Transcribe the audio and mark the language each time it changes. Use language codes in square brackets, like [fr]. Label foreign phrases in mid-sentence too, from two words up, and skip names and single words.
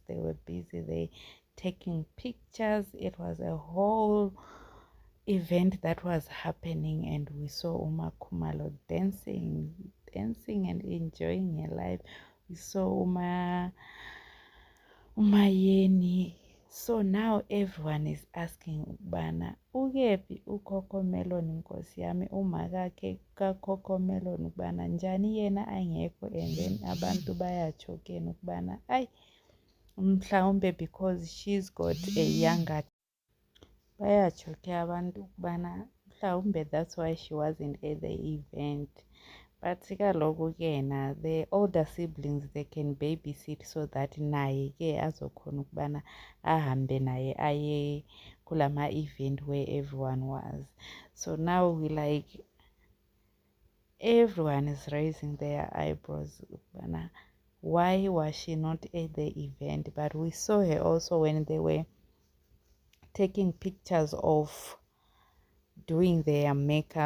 [en] They were busy they taking pictures. It was a whole event that was happening, and we saw Uma Khumalo dancing and enjoying her life. We saw Umayeni. So now everyone is asking [nd] bana ukephi uKoco Melon, Nkosi yami, umakakhe kaKoco Melon ukubana njani yena angekho, [en] and then [nd] abantu bayajokeni ukubana ayi mhlawumbe [en] because she's got a younger, [nd] bayajoke abantu ukubana mhlawumbe [en] that's why she wasn't at the event. [nd] But kaloku ke na [en] the older siblings they can babysit so that [nd] naye ke azokhona ukubana ahambe naye aye kulama event [en] where everyone was. So now we like everyone is raising their eyebrows ukubana why was she not at the event. But we saw her also when they were taking pictures of doing their makeup.